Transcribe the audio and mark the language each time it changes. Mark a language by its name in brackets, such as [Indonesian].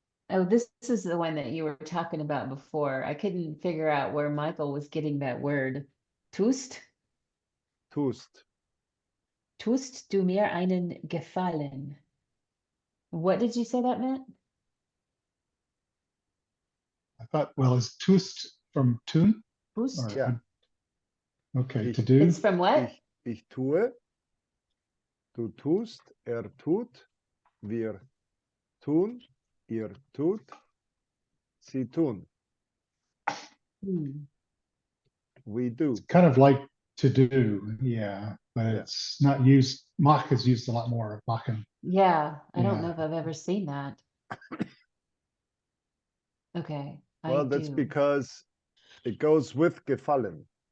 [English] Oh, this is the one that you were talking about before. I couldn't figure out where Michael was getting that word. [German] Tust? Tust. Tust du mir einen Gefallen. [English] What did you say that meant? I thought, well, is tust from tun? [German] Tust? [English] Yeah. Okay, [German] Ich- [English] to do. It's from what? [German] Ich tue, du tust, tut, wir tun, ihr tut, sie tun, Hmm. [English] we do. It's kind of like to do, yeah, but Yeah. it's not used. Mach is used a lot more. Machen. Yeah, I don't know Yeah. if I've ever seen that. Okay, Well, I that's do. because it goes with gefallen.